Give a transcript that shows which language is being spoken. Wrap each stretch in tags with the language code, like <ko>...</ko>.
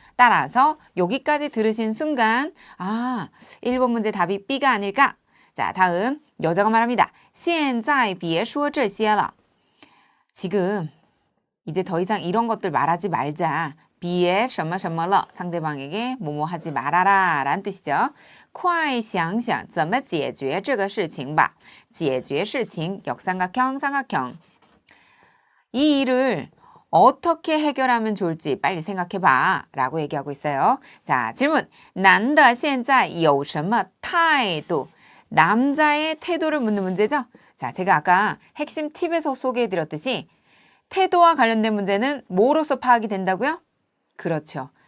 <ko>따라서 여기까지 들으신 순간 1번 문제 답이 B가 아닐까? 자, 다음 여자가 말합니다.</ko> <zh>现在别说这些了.</zh> <ko>지금 이제 더 이상 이런 것들 말하지 말자. 비에 什么什么了 상대방에게 뭐뭐 하지 말아라 라는 뜻이죠.</ko> <zh>快想想怎么解决这个事情吧.</zh> <ko>解决事情 역삼각형, 삼각형. 이 일을 어떻게 해결하면 좋을지 빨리 생각해봐 라고 얘기하고 있어요. 자, 질문.</ko> <zh>男的现在有什么态度?</zh> <ko>남자의 태도를 묻는 문제죠. 자, 제가 아까 핵심 팁에서 소개해드렸듯이 태도와 관련된 문제는 뭐로서 파악이 된다고요? 그렇죠.</ko>